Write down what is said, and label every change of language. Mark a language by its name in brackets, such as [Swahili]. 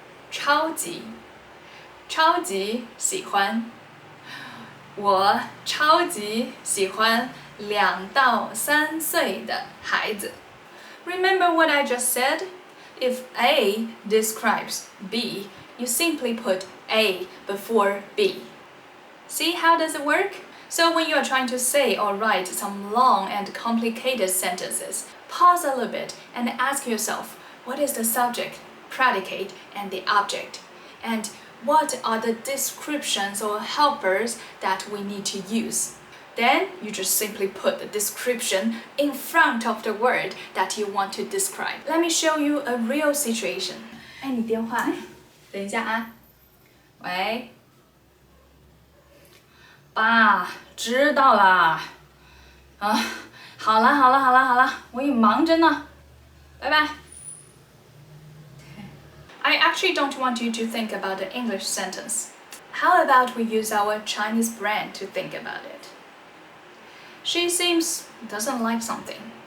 [Chinese] 超级喜欢我超级喜欢2到3岁的孩子 [English] Remember what I just said? If A describes B, you simply put A before B. See how does it work? So when you are trying to say or write some long and complicated sentences, pause a little bit and ask yourself, what is the subject, predicate, and the object? And what are the descriptions or helpers that we need to use? Then you just simply put the description in front of the word that you want to describe. Let me show you a real situation. [Chinese] 哎，你电话，等一下啊。喂，宝爸，知道啦。啊，好了，我也忙着呢，拜拜。 [English] I actually don't want you to think about the English sentence. How about we use our Chinese brain to think about it? She seems doesn't like something.